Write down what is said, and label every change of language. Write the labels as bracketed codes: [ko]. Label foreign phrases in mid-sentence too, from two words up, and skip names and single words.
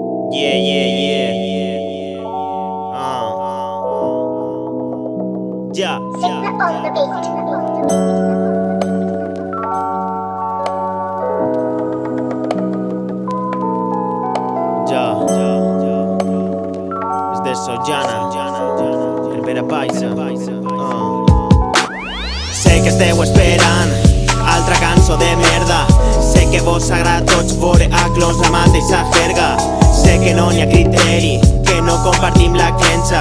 [en] Yeah, yeah, yeah. Yeah, Sigma on the beat. ya. [ca] Es de Sollana, el Vera Paisa. Sé que esteu esperant altra cançó de merda. Sé que vos agrada tots veure a clons la mateixa jerga. Sé que no n'hi ha criteri, que no compartim la clenxa.